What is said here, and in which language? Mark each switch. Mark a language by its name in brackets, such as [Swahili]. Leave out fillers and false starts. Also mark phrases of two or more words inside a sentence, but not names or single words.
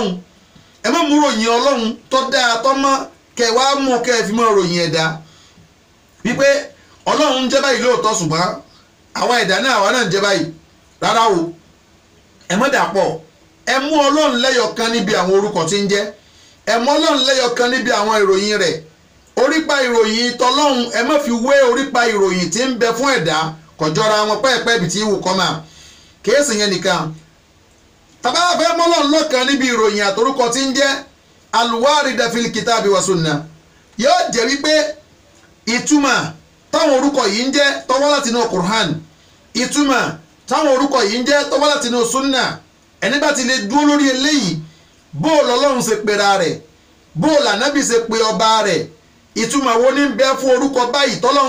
[Yoruba] ẹ má mú ròyìn ọlọ́run tó dáa tó mọ́ kẹ́ ẹ wá mú kẹ́ ẹ fi mọ́ ròyìn ẹ̀dá wípé ọlọ́run ń jẹ́ báyìí lóòótọ́ ṣùgbọ́n àwọn ẹ̀dá náà àwa náà ń jẹ́ báyìí rárá o ẹ má dà pọ̀ ẹ mú ọlọ́run lẹ́yọ̀kan níbi àwọn orúkọ tí ń jẹ́ ẹ mú ọlọ́run lẹ́yọ̀kan níbi àwọn ìròyìn rẹ̀ orípa ìròyìn tọlọ́run ẹ má fi wé orípa ìròyìn tí ń bẹ fún ẹ̀dá kọjọra wọn pẹ́ẹ́pẹ́ ibi tí wù kọ́ máa kéésì yẹn nìkan tàbá fẹ́ mú ọlọ́run lọ́kan níbi ìròyìn àtorúkọ tí ń jẹ́ [Arabic] الواردة في الكتاب والسنة [Yoruba] yóò jẹ́ wípé ìtumọ̀ táwọn orúkọ yìí ń jẹ́ tó wá láti inú Qur'an ìtumọ̀ táwọn orúkọ yìí ń jẹ́ tó wá láti inú sunna ẹni bá ti lè dúró lórí eléyìí bóòlù ọlọ́run ṣe pera rẹ̀ bóòlù ànábì ṣe pe ọba rẹ̀ ìtumọ̀ wo ní bẹ fún orúkọ báyìí tọ́lọ́run